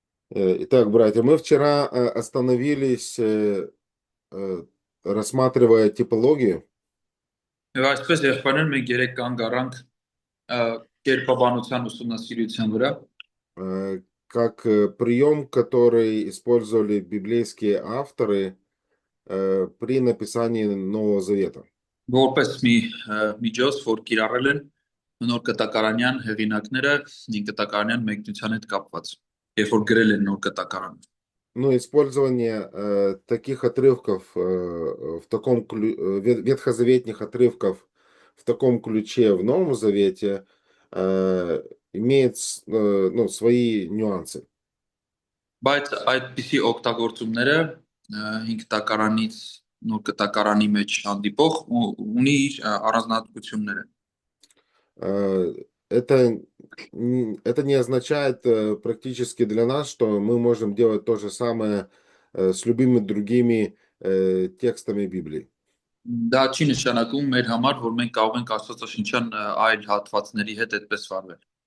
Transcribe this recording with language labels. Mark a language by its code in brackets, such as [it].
[ru] Итак, братья, мы вчера остановились, рассматривая типологию, [hy] Եվ այսպես եղբայրներ մենք երեք կանգ առանք կերպաբանության ուսումնասիրության վրա, [ru] как прием, который использовали библейские авторы при написании Нового Завета. [hy] որպես միջոց, որ կիրառել են նոր կտակարանյան հեղինակները կտակարանյան մեկնության հետ կապված, երբ որ գրել են նոր կտակարանը։ [ru] Ну, использование таких отрывков, ветхозаветных отрывков в таком ключе в Новом Завете имеет ну, свои нюансы. [hy] Բայց այդպիսի օգտագործումները 5 կտակարանից նոր կտակարանի մեջ հանդիպող ունի իր առանձնահատկությունները։ [ru] Э, Это, это не означает практически для нас, что мы можем делать то же самое с любыми другими текстами Библии. [hy] Դա չի նշանակում մեր համար, որ մենք կարող ենք Աստվածաշնչյան այլ հատվածների հետ այդպես վարվել։